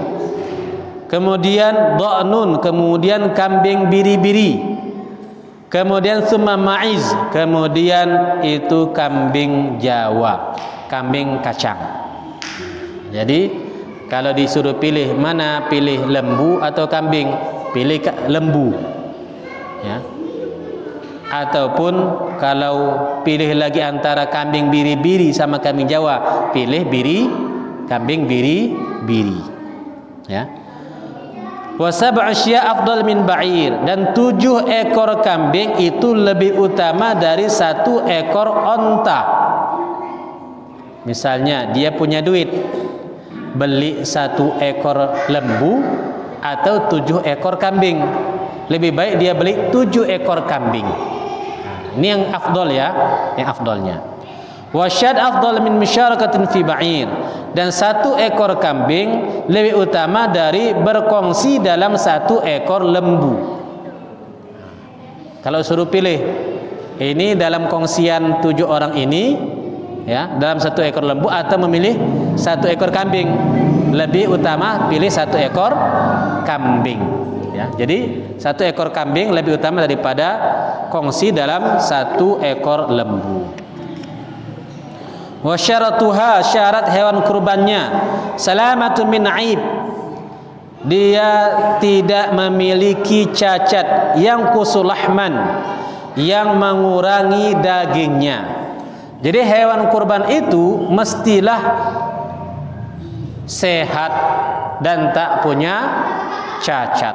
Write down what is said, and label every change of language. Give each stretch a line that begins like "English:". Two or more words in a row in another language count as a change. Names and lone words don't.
Malay: Kemudian dha'nun, kemudian kambing biri-biri. Kemudian
Arabic: ثم ماعز,
Malay: kemudian itu kambing Jawa, kambing kacang. Jadi kalau disuruh pilih mana, pilih lembu atau kambing, pilih lembu. Ya. Ataupun kalau pilih lagi antara kambing biri-biri sama kambing Jawa, pilih kambing biri-biri.
Arabic: يا وسبع شياه أفضل من بعير,
Malay: dan 7 ekor kambing itu lebih utama dari 1 ekor onta. Misalnya dia punya duit beli 1 ekor lembu atau 7 ekor kambing, lebih baik dia beli 7 ekor kambing. Ini yang afdol, ya, yang afdolnya.
Arabic: وشاة أفضل من مشاركة في بعير,
Malay: dan 1 ekor kambing lebih utama dari berkongsi dalam 1 ekor lembu. Kalau suruh pilih, ini dalam kongsian 7 orang ini, ya, dalam 1 ekor lembu atau memilih 1 ekor kambing, lebih utama pilih 1 ekor kambing. Ya, jadi 1 ekor kambing lebih utama daripada kongsi dalam 1 ekor lembu.
Arabic: وشرطها,
Malay: syarat hewan kurbannya,
Arabic: سلامة من عيب,
Malay: dia tidak memiliki cacat, yang kusulahman, yang mengurangi dagingnya. Jadi hewan kurban itu mestilah sehat dan tak punya cacat.